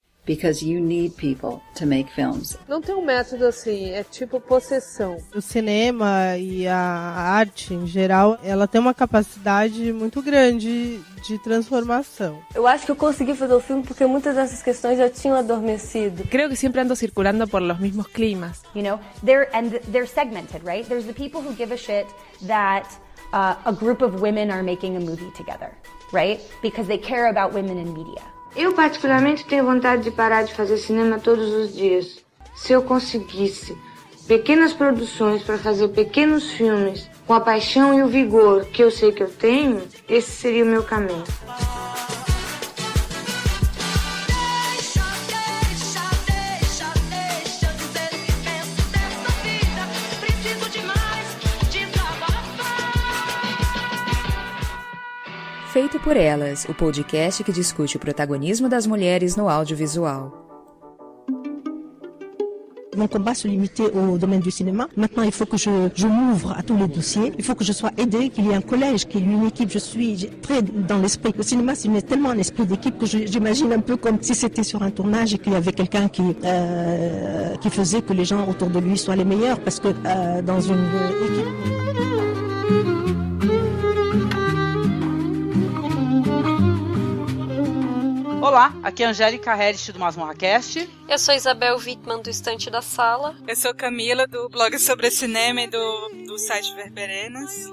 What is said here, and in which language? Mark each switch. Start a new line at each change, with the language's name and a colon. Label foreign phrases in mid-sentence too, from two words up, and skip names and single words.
English: because you need people to make films.
Portuguese: Não tem um método assim, é tipo possessão. O cinema e a arte em geral, ela tem uma capacidade muito grande de transformação. Eu acho que eu consegui fazer o filme porque muitas dessas questões já tinham adormecido.
Spanish: Creo que siempre ando circulando por los mismos climas.
English: You know, they're segmented, right? There's the people who give a shit that a group of women are making a movie together, right? Because they care about women in media.
Portuguese: Eu particularmente tenho vontade de parar de fazer cinema todos os dias. Se eu conseguisse pequenas produções para fazer pequenos filmes com a paixão e o vigor que eu sei que eu tenho, esse seria o meu caminho. Feito por Elas, o podcast que discute o protagonismo das mulheres no audiovisual.
French: Mon combat se limitait au domaine du cinéma. Maintenant, il faut que je m'ouvre à tous les dossiers. Il faut que je sois aidée, qu'il y ait un collège, qu'il y ait une équipe. Je suis très dans l'esprit. Le cinéma, c'est tellement un esprit d'équipe que j'imagine un peu comme si c'était sur un tournage et qu'il y avait quelqu'un qui faisait que les gens autour de lui soient les meilleurs. Parce que dans une équipe...
Portuguese: Olá, aqui é a Angélica Herrich do MasmorraCast. Eu sou Isabel Wittmann do Estante da Sala. Eu sou Camila do blog sobre cinema e do site Verberenas.